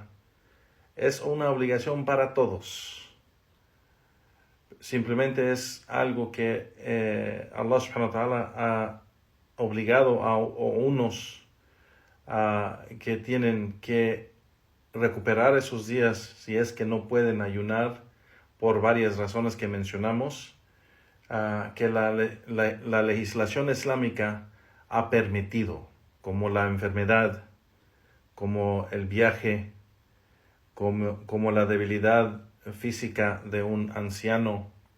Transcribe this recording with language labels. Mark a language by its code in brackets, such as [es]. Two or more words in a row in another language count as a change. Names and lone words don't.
[es] Es una obligación para todos. Simplemente es algo que Allah [ar] سبحانه وتعالى [es] ha obligado a unos que tienen que recuperar esos días si es que no pueden ayunar por varias razones que mencionamos, que la legislación islámica ha permitido, como la enfermedad, como el viaje, como la debilidad física de un anciano,